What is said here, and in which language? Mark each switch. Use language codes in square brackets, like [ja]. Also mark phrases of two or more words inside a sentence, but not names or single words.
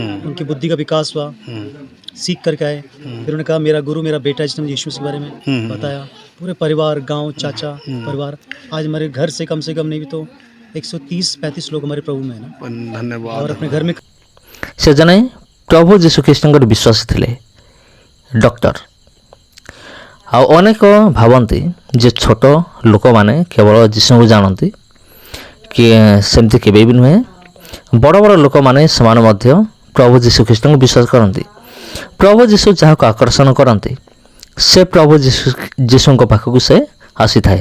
[hi] उनकी बुद्धि का विकास हुआ, सीख करके आए। फिर उन्होंने कहा मेरा गुरु मेरा बेटा, जिसने मुझे यीशु के बारे में बताया। पूरे परिवार, गांव, चाचा परिवार, आज हमारे घर से कम नहीं भी तो 130-35 लोग हमारे प्रभु में है ना। धन्यवाद। और अपने घर में [or] ସେ ଜଣେ ପ୍ରଭୁ ଯୀଶୁ ଖ୍ରୀଷ୍ଟଙ୍କର ବିଶ୍ୱାସୀ ଥିଲେ ଡକ୍ଟର। ଆଉ ଅନେକ ଭାବନ୍ତି ଯେ ଛୋଟ ଲୋକମାନେ କେବଳ ଯୀଶୁଙ୍କୁ ଜାଣନ୍ତି, କି ସେମିତି କେବେ ବି ନୁହେଁ। ବଡ଼ ବଡ଼ ଲୋକମାନେ ସେମାନେ ମଧ୍ୟ ପ୍ରଭୁ ଯୀଶୁ ଖ୍ରୀଷ୍ଟଙ୍କୁ ବିଶ୍ୱାସ କରନ୍ତି। ପ୍ରଭୁ ଯୀଶୁ ଯାହାକୁ ଆକର୍ଷଣ କରନ୍ତି ସେ ପ୍ରଭୁ ଯୀଶୁଙ୍କ ପାଖକୁ ସେ ଆସିଥାଏ।